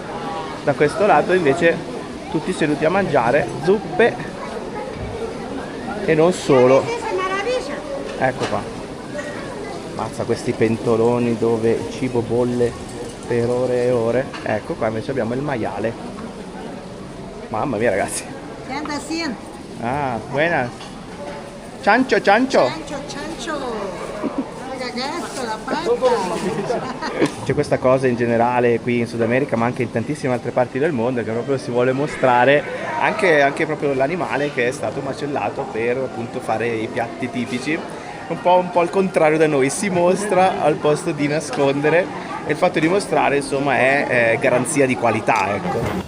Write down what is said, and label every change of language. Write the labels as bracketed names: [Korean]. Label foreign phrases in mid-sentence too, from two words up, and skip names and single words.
[Italian] Da questo lato invece tutti seduti a mangiare zuppe e non solo. Ecco qua. Mazza questi pentoloni dove il cibo bolle per ore e ore. Ecco qua invece abbiamo il maiale. Mamma mia ragazzi. [Spanish] ¿Qué anda haciendo? Ah, buenas. Chancho, chancho. Chancho, chancho. Oiga, gasto, la pata. [Italian] C'è questa cosa in generale qui in Sud America, ma anche in tantissime altre parti del mondo, che proprio si vuole mostrare anche proprio l'animale che è stato macellato per appunto fare i piatti tipici. Un po' al contrario da noi, si mostra al posto di nascondere, e il fatto di mostrare insomma è garanzia di qualità, ecco.